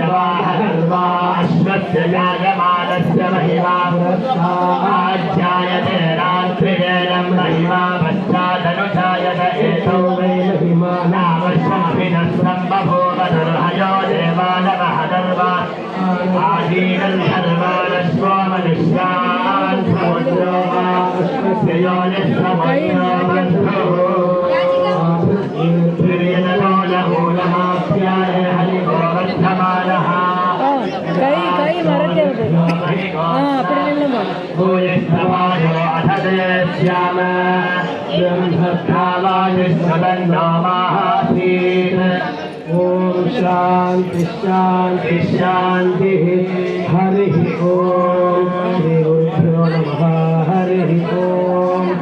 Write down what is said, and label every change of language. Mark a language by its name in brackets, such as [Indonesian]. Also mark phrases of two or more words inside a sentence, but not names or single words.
[Sanskrit] వాహర్వాశ్వస్య యాయమానస్య మహిమా ఆజ్యాయతే రాత్రివేదం మహిమా పశ్చాదనుజాయత ఏతౌ వై మహిమా నావర్షమభినస్రం బభూవ దుర్హయో దేవానవహదర్వా ఆదీనర్ధర్వానశ్వో మనుష్యాన్ సముద్రో వాశ్వస్య యోనిస్సముద్రో బంధుః [Hindi] कई मरते होते [Sanskrit] ओम शांति शांति शांति हरि ओम श्री गुरुभ्यो नमः हरि ओम